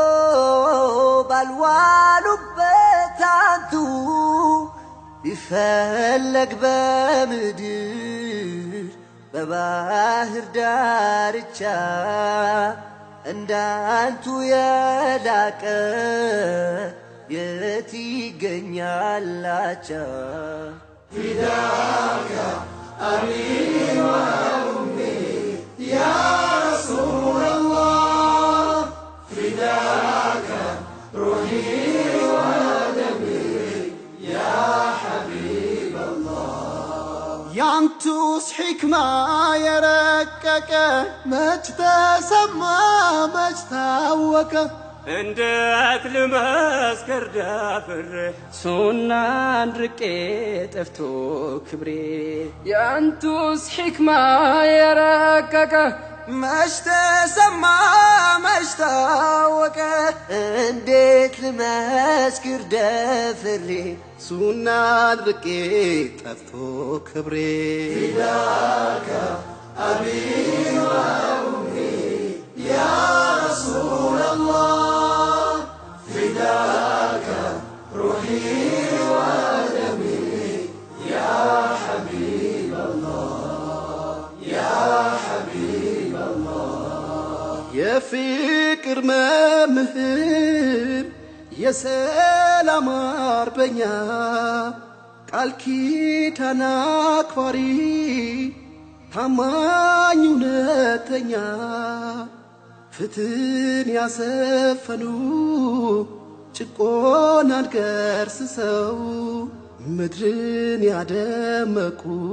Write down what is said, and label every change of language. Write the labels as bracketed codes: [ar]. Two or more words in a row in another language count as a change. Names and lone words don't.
[am] ባልዋሉበት አንቱ ቢፈለግ በምድር በባህር ዳርቻ እንዳንቱ የላቀ የት ይገኛላቻ [ar] فداك أبي وأمي يا رسول الله فداك روحي ودمي يا حبيب الله [am] ያንቱስ ሕክማ የረቀቀ መች ተሰማ መች ታወቀ እንዴት ልመስክር ደፍሬ ሱናን ርቄ ጠፍቶ ክብሬ ያንቱስ ሕክማ የረቀቀ መች ተሰማ መች ታወቀ እንዴት ልመስክር ደፍሬ ሱናን ርቄ ጠፍቶ ክብሬ [ar] فداك أبي وأمي يا رسول الله فداك روحي ودمي يا حبيب الله يا حبيب الله [am] የፍቅር መምህር የሰላም አርበኛ ቃል ኪዳን አክባሪ ታማኝ እውነተኛ ፍትህን ያሰፈኑ ጭቆናን ገርስሰው ምድርን ያደመቁ